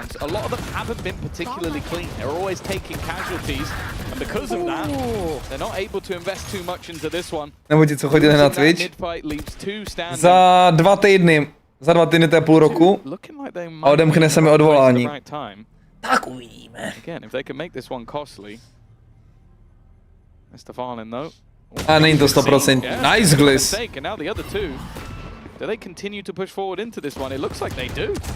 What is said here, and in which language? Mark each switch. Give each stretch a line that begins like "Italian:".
English: A lot of them haven't been particularly clean. They're always taking casualties, and because of that, they're not able to invest too much into this one.
Czech: Nebo ti, co chodili na Twitch, za 2 týdny, to je půl roku, a odemkne se mi odvolání. Tak uvidíme.
English: Again, if they can make this one costly. Mr. Farlin though.
Czech: A není to 100%.
English: Nice gliss. And now the other two. Do they continue to push forward into this one? It looks like they do.